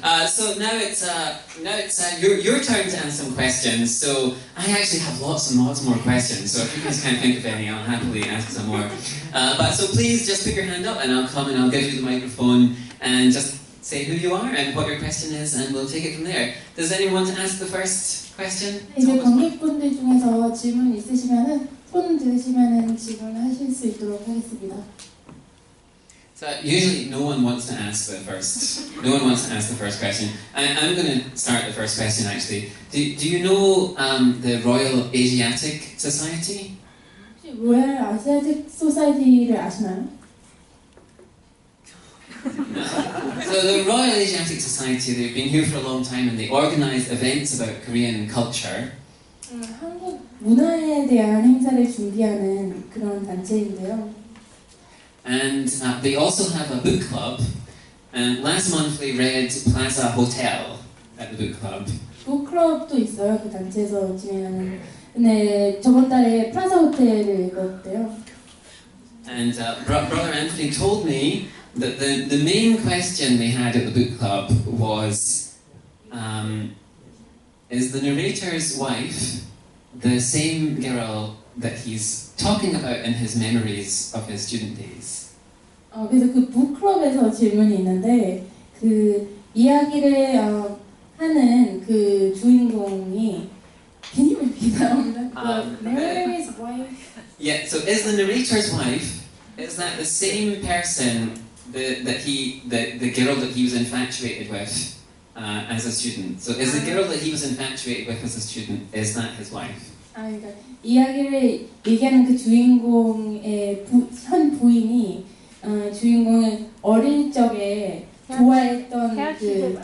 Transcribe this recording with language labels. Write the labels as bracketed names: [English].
[English] So now it's your turn to ask some questions. So I actually have lots and lots more questions. So if you guys can't think of any, I'll happily ask some more. But so please just put your hand up, and I'll come and I'll give you the microphone and just say who you are and what your question is, and we'll take it from there. Does anyone want to ask the first question? [Korean] 이제 관객분들 중에서 질문 있으시면은 손 들으시면은 질문하실 수 있도록 하겠습니다. [English] So usually no one wants to ask the first. No one wants to ask the first question. I'm going to start the first question actually. Do you know the Royal Asiatic Society? [Korean] 로얄 아시아틱 소사이티를 아시나요? [English] So the Royal Asiatic Society, they've been here for a long time and they organise events about Korean culture. [Korean] 한국 문화에 대한 행사를 준비하는 그런 단체인데요. And they also have a book club. And last month they read Plaza Hotel at the book club. 북클럽도 있어요. 그 단체에서 진행하는. 근데 저번 달에 플라자 호텔을 읽었대요. [English] And Brother Anthony told me that the main question they had at the book club was, is the narrator's wife the same girl that he's talking about in his memories of his student days? [Korean] 그래서 그 북클럽에서 질문이 있는데 그 이야기를 하는 그 주인공이 [English] Can you repeat that? The narrator's wife. Yeah. So is the narrator's wife? Is that the same person the girl that he was infatuated with as a student? So is the girl that he was infatuated with as a student, is that his wife? [Korean] 그러니까 이야기를 얘기하는 그 주인공의 현 부인이 주인공은 어릴 적에 좋아했던 그